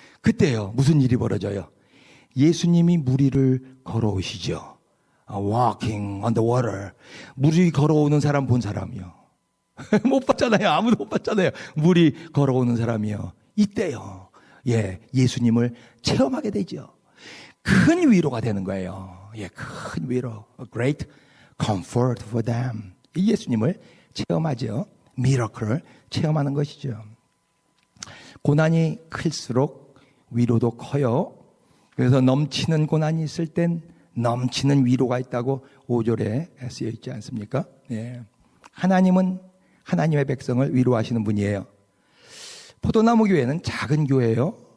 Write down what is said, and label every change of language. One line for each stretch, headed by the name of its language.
Korean: 그때요, 무슨 일이 벌어져요? 예수님이 물 위를 걸어오시죠.
English: Walking on the water.
Korean: 물 위 걸어오는 사람 본 사람이요. 못 봤잖아요. 아무도 못 봤잖아요. 물이 걸어오는 사람이요. 이때요, 예, 예수님을 체험하게 되죠. 큰 위로가 되는 거예요. 예, 큰 위로.
English: A great comfort for them.
Korean: 이 예수님을 체험하죠. 미러클을 체험하는 것이죠. 고난이 클수록 위로도 커요. 그래서 넘치는 고난이 있을 땐 넘치는 위로가 있다고 5절에 쓰여 있지 않습니까? 예. 하나님은 하나님의 백성을 위로하시는 분이에요. 포도나무 교회는 작은 교회예요.